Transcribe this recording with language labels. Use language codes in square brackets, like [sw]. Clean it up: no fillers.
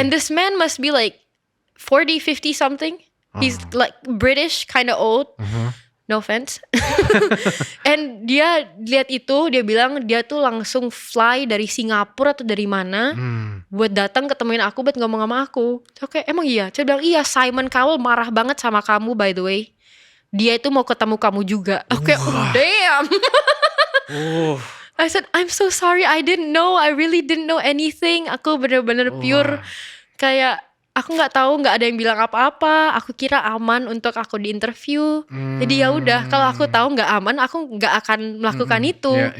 [en] And this man must be like 40, 50 something. He's like British, kind of old. No offense. [id] And dia lihat itu, dia bilang dia tuh langsung fly dari Singapura atau dari mana buat datang ketemuin aku, buat ngomong sama aku. Oke, emang iya? Saya bilang iya, Simon Cowell marah banget sama kamu [en] by the way. [id] Dia itu mau ketemu kamu juga. [en] Oke, damn. I said, I'm so sorry, I didn't know, I really didn't know anything. [id] Aku bener-bener pure kayak aku nggak tahu, nggak ada yang bilang apa-apa. Aku kira aman untuk aku diinterview. Jadi ya udah, kalau aku tahu nggak aman, aku nggak akan melakukan itu.